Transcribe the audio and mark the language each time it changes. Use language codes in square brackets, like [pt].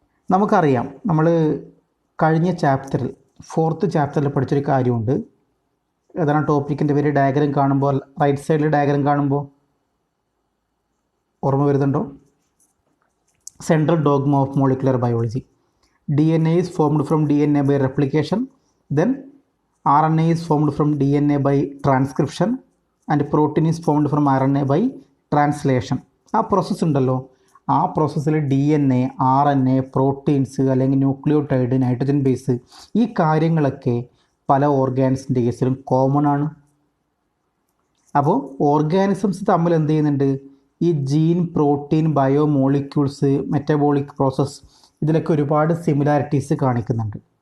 [ml] നമുക്കറിയാം, നമ്മൾ കഴിഞ്ഞ ചാപ്റ്ററിൽ, 4th ചാപ്റ്ററിൽ പഠിച്ചൊരു കാര്യമുണ്ട്. ഏതാണ് ടോപ്പിക്കിൻ്റെ പേര്? ഡയഗ്രം കാണുമ്പോൾ, റൈറ്റ് സൈഡിൽ ഡയഗ്രം കാണുമ്പോൾ ഓർമ്മ വരുന്നുണ്ടോ? [en] Central dogma of molecular biology. DNA is formed from DNA by replication, then RNA is formed from DNA by transcription, and protein is formed from RNA by translation. [ml] ആ process ഉണ്ടല്ലോ, ആ പ്രോസസ്സിൽ DNA, RNA, proteins അല്ലെങ്കിൽ nucleotide, nitrogen base, ഈ കാര്യങ്ങളൊക്കെ പല ഓർഗാനിസത്തിൻ്റെ കേസിലും common ആണ്. അപ്പോൾ ഓർഗാനിസംസ് തമ്മിൽ എന്ത് ചെയ്യുന്നുണ്ട്? ഈ gene, protein, biomolecules, metabolic process, ഇതിലൊക്കെ ഒരുപാട് സിമിലാരിറ്റീസ് കാണിക്കുന്നുണ്ട്.